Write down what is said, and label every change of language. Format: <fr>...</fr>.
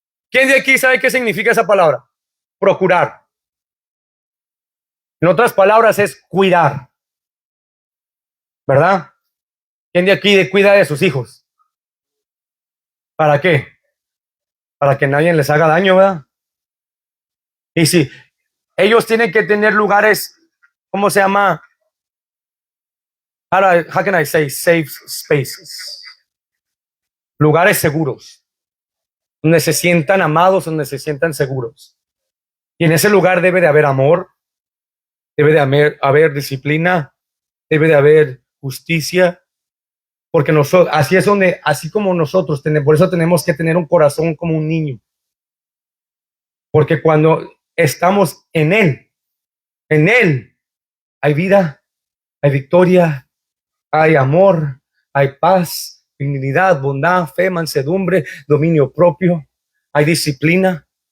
<es>¿Quién de aquí sabe qué significa esa palabra? Procurar. En otras palabras, es cuidar. ¿Verdad? ¿Quién de aquí cuida de sus hijos? ¿Para qué? Para que nadie les haga daño, ¿verdad? Y si Ellos tienen que tener lugares, ¿cómo se llama?</es> <en>How can I say safe spaces?</en> <es>Lugares seguros, donde se sientan amados, donde se sientan seguros. Y en ese lugar debe de haber amor, debe de haber disciplina, debe de haber justicia, porque nosotros, así es donde, así como nosotros tenemos, por eso tenemos que tener un corazón como un niño, porque cuando estamos en Él hay vida, hay victoria, hay amor, hay paz, dignidad, bondad, fe, mansedumbre, dominio propio, hay disciplina.</es>